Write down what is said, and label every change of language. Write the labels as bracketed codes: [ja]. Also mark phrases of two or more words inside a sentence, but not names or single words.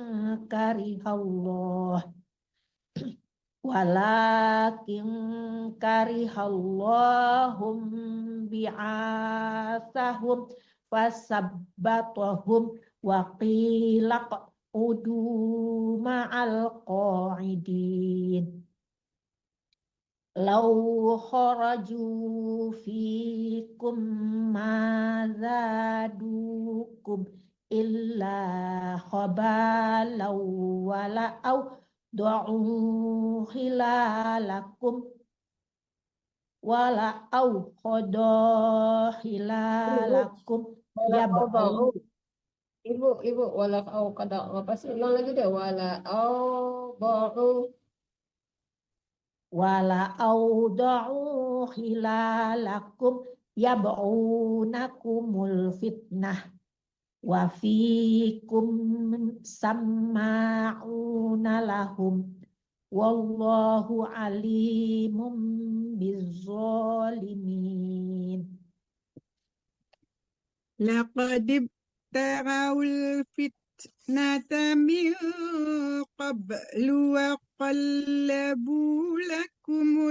[ar] كره الله انبعاثهم فثبطهم وقيل اقعدوا مع القاعدين. لو خرجوا فيكم ما زادوكم إلا خبالا ولأوضعوا خلالكم ولأوضعوا خلالكم يبغو. [id] Ibu, wala au kada apa sih? Ulang lagi deh. [ar] ولأوضعوا خلالكم يبغونكم الفتنة وفيكم سماعون لهم والله عليم بالظالمين. لقد ابتغوا الفتنة من قبل وقلبوا لكم